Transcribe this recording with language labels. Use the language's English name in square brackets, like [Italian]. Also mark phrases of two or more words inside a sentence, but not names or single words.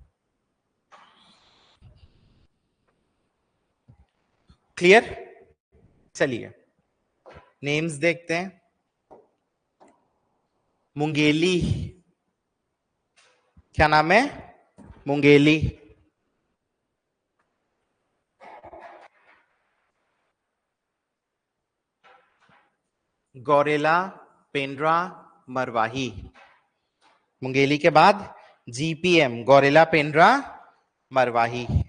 [Hindi] क्लियर? चलिए नेम्स देखते हैं। मुंगेली, क्या नाम है? मुंगेली। गौरेला, पेंड्रा, मरवाही। मुंगेली के बाद जीपीएम, गौरेला, पेंड्रा, मरवाही।